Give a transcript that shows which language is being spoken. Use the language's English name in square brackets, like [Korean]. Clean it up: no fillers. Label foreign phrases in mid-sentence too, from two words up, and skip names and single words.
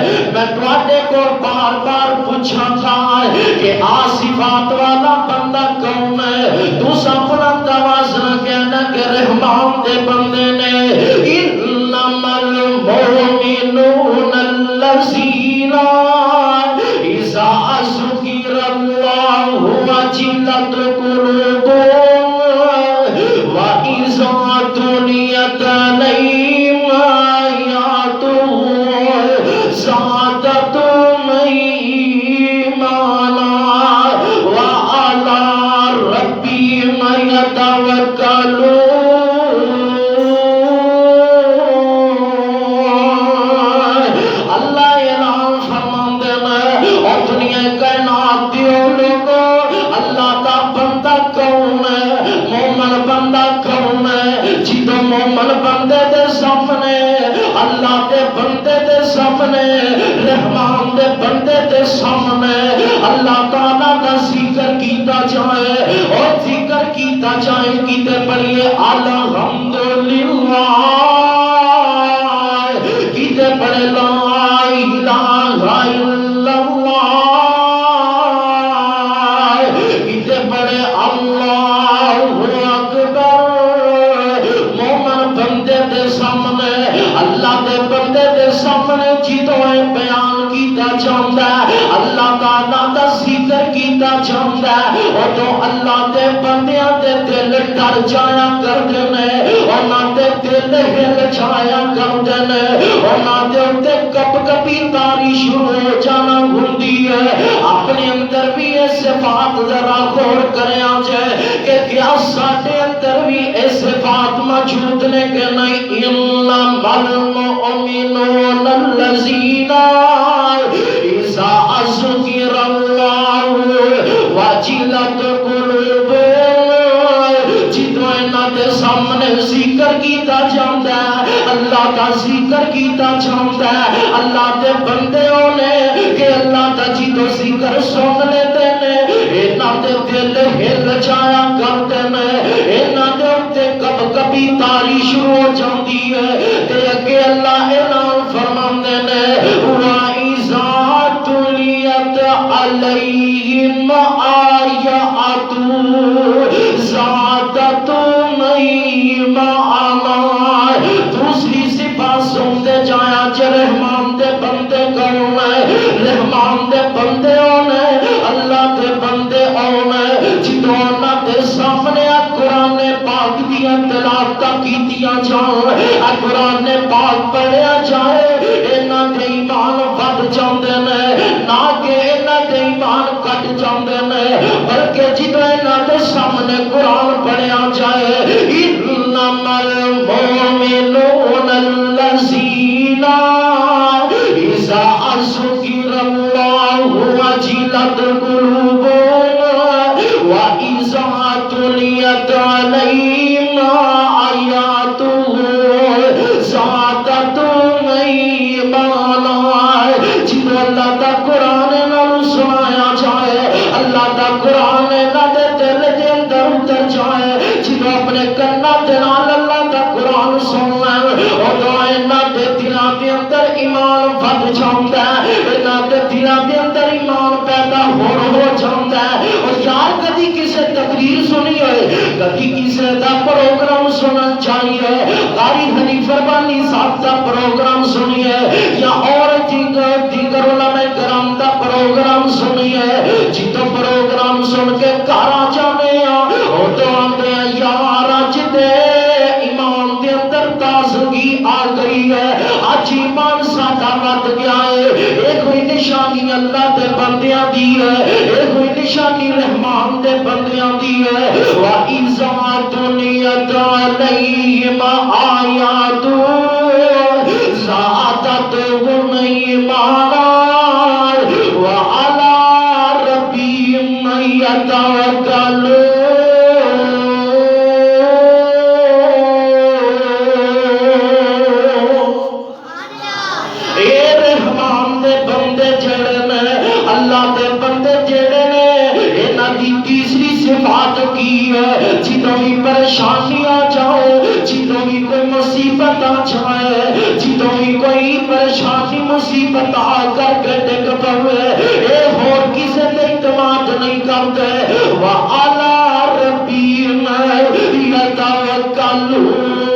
[Punjabi] میں تواڈے کو بار بار پوچھا تھا کہ صفات والا بندہ کون ہے، تو اپنا توازن کہنا کہ رحمان دے بندے نے۔ [Arabic] انما المؤمنون الذین اذا ذکر اللہ وجلت قلوبهم وإذا تليت عليهم آياته زادتهم إيمانا وعلى ربهم يتوكلون. [Punjabi] اللہ اعلان فرماندے میں اور دنیا کائنات دیو لوگوں اللہ کا بندہ کون ہے؟ مومن بندہ کون ہے؟ جدو مومن بندے دے سامنے اللہ دے بندے دے سامنے رحمان دے بندے دے سامنے اللہ تعالیٰ کا ذکر کیتا جائے اور ذکر کیتا جائے کیتے پڑھئے الحمدللہ کیتے پڑھے [Arabic] لا الہ الا اللہ [Punjabi] کیتے پڑھے [Arabic] اللہ اکبر. [Punjabi] مومن بندے دے سامنے اللہ دے بندے دے سامنے جدوں بیان کیتا جاندا ہے اللہ تعالیٰ دا ذکر کیتا جاندا ہے اودوں اللہ دے بندیاں دے دل ڈر جایا کردے نے انہاں دے دل ہل جایا کردے نے انہاں دے اوتے کپ کپی تاری شروع ہو جانا ہوندی ہے. اپنے اندر بھی یہ صفات ذرا غور کریا جائے کہ کیا ساڈے اندر بھی یہ صفات موجود نے کہ نہیں. [Arabic] انما المؤمنون الذین اذا ذکر اللہ وجلت قلوبهم. [Punjabi] جدوں انہاں دے سامنے ذکر کیتا جاندا ہے اللہ کا ذکر کیتا جاندا ہے اللہ دے بندیوں نے کہ اللہ دا جدوں ذکر سن لیتے نے انہاں دے دل ہل جایا کرتے نے انہاں دے اوتے کب کبھی تاری شروع ہو جاندی ہے تے اگے اللہ اعلان فرماندے نے [Arabic] وَإِذَا تُلِيَتْ عَلَيْهِمْ آيَاتُهُ زَادَتْهُمْ إِيمَانًا. [Punjabi] دوسری صفات سنتے جایا جے رحمان دے بندے کون ہے؟ رحمان دے بندے ہونے اللہ دے بندے ہونے جدوں انہاں دے سامنے قرآن پاک دیاں تلاوتاں کیتیاں جان قرآن پاک پڑھیا جائے انہاں دے ایمان ود جاندے نے نہ کہ انہاں دے ایمان کٹ جاندے نے بلکہ جدوں انہاں دے سامنے قرآن پڑھیا جائے انما [Arabic] المؤمنون الذین اذا ذکر اللہ وجلت قلوبهم وإذا تليت عليهم آياته زادتهم إيمانا. [Punjabi] جدوں اللہ دا قرآن انہاں سنایا جائے اللہ دا قرآن انہاں دے دل دے اندر اتر جائے جدوں اپنے کنا دے نال اللہ دا قرآن سن لین اودوں انہاں دے دلاں دے اندر ایمان ود جاندا ہے انہاں دے دلاں دے اندر ایمان پیدا ہو جاندا ہے. اور یار کدی کسے تقریر سنی ہوئے کدی کسے دا پروگرام سنن چاہیے قاری حنیف ربانی صاحب دا پروگرام سنیے یا اور دیگر علماء کرام دا پروگرام سنیے جدوں پروگرام سن کے گھر آ جانے اودوں آندے یار اج دے ایمان دے اندر تازگی آ گئی ہے اج ایمان ساڈا ود گیا ہے اے کوئی نشانی اللہ دے بندیاں دی ہے اے کوئی نشانی رحمان دے بندیاں دی ہے. [Arabic] وَإِذَا تُلِيَتْ عَلَيْهِمْ آيَاتُهُ زَادَتْهُمْ إِيمَانًا وَعَلَى رَبِّهِمْ يَتَوَكَّلُونَ. [Punjabi] اے رحمان دے بندے جڑے نے اللہ دے بندے جڑے نے انہاں دی تیسری صفات کی ہے جدوں بھی پریشانی آ جائے جدوں بھی کوئی مصیبت آ جائے جدوں بھی کوئی پریشانی مصیبت آ کر کے ڈگ پوے اے ہور کسے تے اعتماد نہیں کرتے [Arabic] وَعَلَى رَبِّهِمْ يَتَوَكَّلُونَ.